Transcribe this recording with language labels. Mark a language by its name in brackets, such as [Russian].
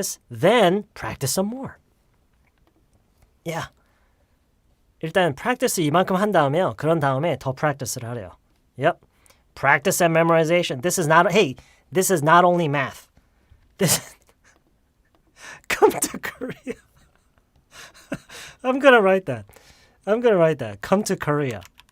[English] Then practice some more. Yeah. [Korean] 일단 practice 이만큼 한 다음에요. 그런 다음에 더 practice를 하래요. [English] Yep. Practice and memorization. This is not only math. Come to Korea. I'm going to write that. Come to Korea.